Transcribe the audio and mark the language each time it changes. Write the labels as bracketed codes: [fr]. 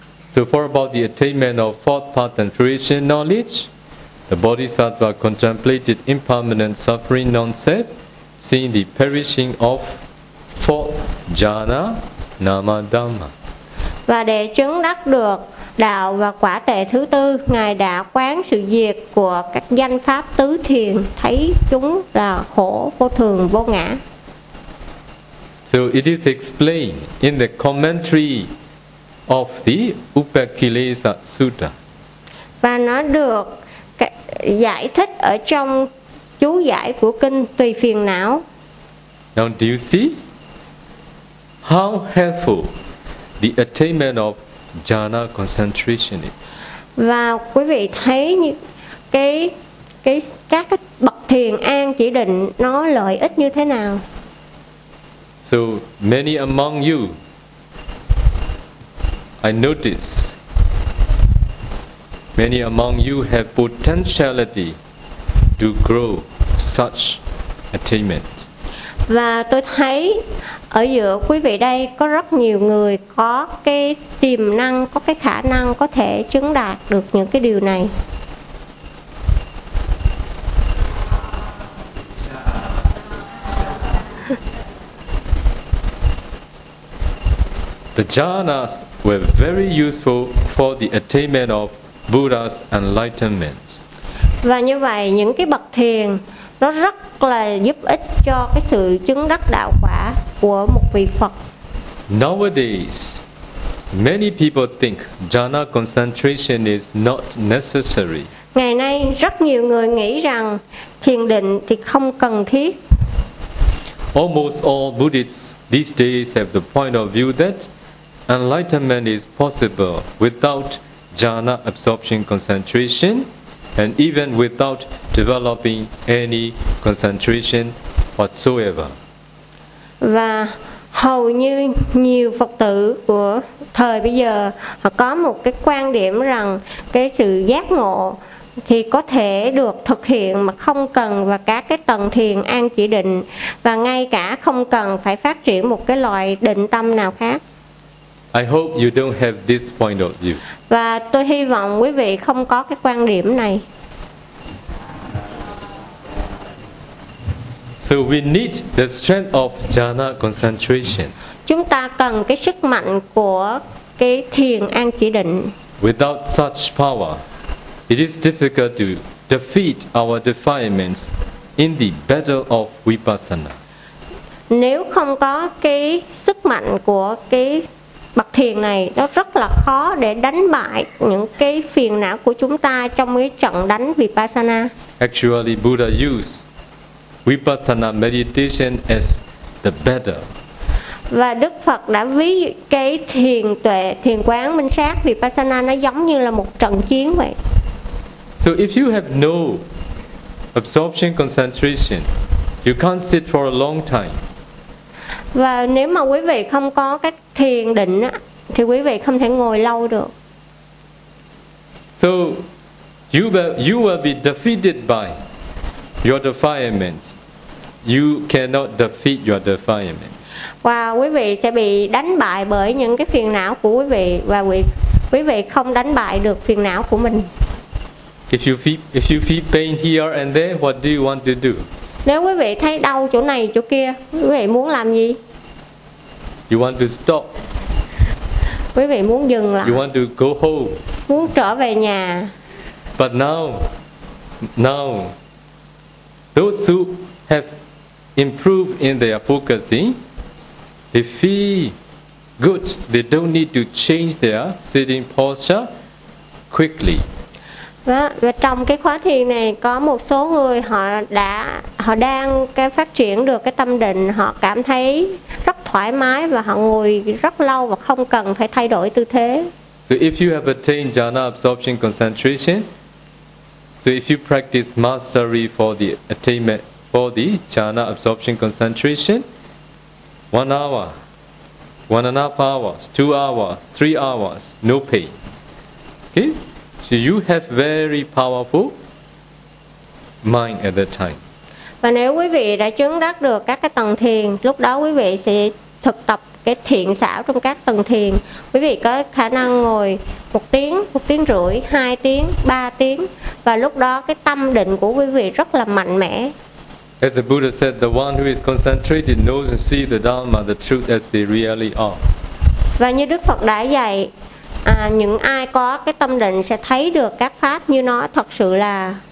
[en] So for about the attainment of fourth path and fruition knowledge, the Bodhisattva contemplated impermanent suffering non-self, seeing the perishing of fourth jhana nama dhamma. [vi] Và để chứng đắc được đạo và quả tệ thứ tư, Ngài đã quán sự diệt của các danh pháp tứ thiền, thấy chúng là khổ vô thường vô ngã. [en] So it is explained in the commentary of the Upakilesa Sutta. [vi] Và nó được giải thích ở trong chú giải của kinh Tùy Phiền Não. [en] Now do you see how helpful the attainment of jhana concentration is? [vi] Và quý vị thấy các bậc thiền an chỉ định nó lợi ích như thế nào? [en] So many among you, I notice many among you have potentiality to grow such attainment. [vi] Và tôi thấy ở giữa quý vị đây có rất nhiều người có cái tiềm năng, có cái khả năng có thể chứng đạt được những cái điều này. [en] The jhanas were very useful for the attainment of Buddha's enlightenment. [vi] Và như vậy những cái bậc thiền nó rất là giúp ích cho cái sự chứng đắc đạo quả của một vị Phật. [en] Nowadays, many people think jhana concentration is not necessary. [vi] Ngày nay rất nhiều người nghĩ rằng thiền định thì không cần thiết. [en] Almost all Buddhists these days have the point of view that enlightenment is possible without jhana absorption concentration, and even without developing any concentration whatsoever. [vi] Và hầu như nhiều Phật tử của thời bây giờ họ có một cái quan điểm rằng cái sự giác ngộ thì có thể được thực hiện mà không cần và các cái tầng thiền an chỉ định, và ngay cả không cần phải phát triển một cái loại định tâm nào khác. [en] I hope you don't have this point of view. [vi] Và tôi hy vọng quý vị không có cái quan điểm này. [en] So we need the strength of jhana concentration. [vi] Chúng ta cần cái sức mạnh của cái thiền an chỉ định. [en] Without such power, it is difficult to defeat our defilements in the battle of vipassana. [vi] Nếu không có cái sức mạnh của cái bậc thiền này, nó rất là khó để đánh bại những cái phiền não của chúng ta trong cái trận đánh vipassana. [en] Actually, Buddha used vipassana meditation as the battle. [vi] Và Đức Phật đã ví cái thiền tuệ, thiền quán minh sát vipassana nó giống như là một trận chiến vậy. [en] So if you have no absorption concentration, you can't sit for a long time. [vi] Và nếu mà quý vị không có cái thiền định á, thì quý vị không thể ngồi lâu được. [en] So you will be defeated by your defilements. You cannot defeat your defilements. [vi] Và quý vị sẽ bị đánh bại bởi những cái phiền não của quý vị, và quý vị không đánh bại được phiền não của mình. [en] If you feel pain here and there, what do you want to do? [vi] Nếu quý vị thấy đau chỗ này chỗ kia, quý vị muốn làm gì? [en] You want to stop. [vi] Quý vị muốn dừng lại. [en] You want to go home. [vi] Muốn trở về nhà. [en] But now, those who have improved in their focusing, they feel good. They don't need to change their sitting posture quickly. [vi] Và trong cái khóa thiền này có một số người họ đang cái phát triển được cái tâm định, họ cảm thấy rất thoải mái và họ ngồi rất lâu và không cần phải thay đổi tư thế. [en] So if you have attained jhana absorption concentration, so if you practice mastery for the attainment for the jhana absorption concentration, 1 hour, 1.5 hours, 2 hours, 3 hours, no pain. Okay? So you have very powerful mind at that time. [vi] Và nếu quý vị đã chứng đắc được các cái tầng thiền, lúc đó quý vị sẽ thực tập cái thiện xảo trong các tầng thiền. Quý vị có khả năng ngồi 1 tiếng, 1 tiếng rưỡi, 2 tiếng, 3 tiếng, và lúc đó cái tâm định của quý vị rất là mạnh mẽ. [en] As the Buddha said, the one who is concentrated knows and sees the Dharma, the truth as they really are. [vi] Và như Đức Phật đã dạy, những ai có cái tâm định sẽ thấy được các pháp như nó thật sự là.